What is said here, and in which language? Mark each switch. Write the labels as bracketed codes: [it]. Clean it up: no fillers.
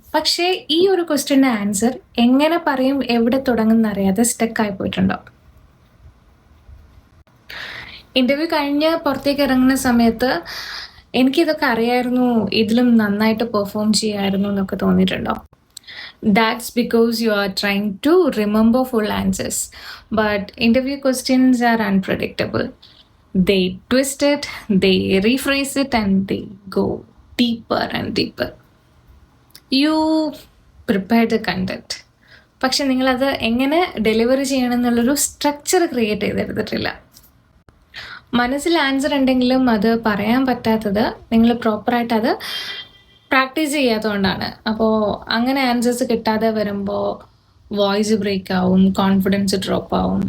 [ml] പക്ഷേ ഈ ഒരു ക്വസ്റ്റ്യൻ്റെ ആൻസർ എങ്ങനെ പറയും, എവിടെ തുടങ്ങും അറിയാതെ സ്റ്റക്കായി പോയിട്ടുണ്ടോ? ഇൻ്റർവ്യൂ കഴിഞ്ഞ് പുറത്തേക്ക് ഇറങ്ങുന്ന സമയത്ത് എനിക്കിതൊക്കെ അറിയായിരുന്നു, ഇതിലും നന്നായിട്ട് പെർഫോം ചെയ്യായിരുന്നു എന്നൊക്കെ തോന്നിയിട്ടുണ്ടോ? [en] That's because you are trying to remember full answers. But interview questions are unpredictable. They twist it, they rephrase it, and they go deeper and deeper. You prepare the content. [ml] പക്ഷെ നിങ്ങളത് എങ്ങനെ delivery ചെയ്യണം എന്നുള്ളൊരു structure create ചെയ്തെടുത്തിട്ടില്ല. മനസ്സിൽ answer ഉണ്ടെങ്കിലും അത് പറയാൻ പറ്റാത്തത് നിങ്ങൾ പ്രോപ്പറായിട്ട് അത് പ്രാക്ടീസ് ചെയ്യാത്തതുകൊണ്ടാണ്. അപ്പോൾ അങ്ങനെ ആൻസേഴ്സ് കിട്ടാതെ വരുമ്പോൾ വോയിസ് ബ്രേക്ക് ആവും, കോൺഫിഡൻസ് ഡ്രോപ്പ് ആവും.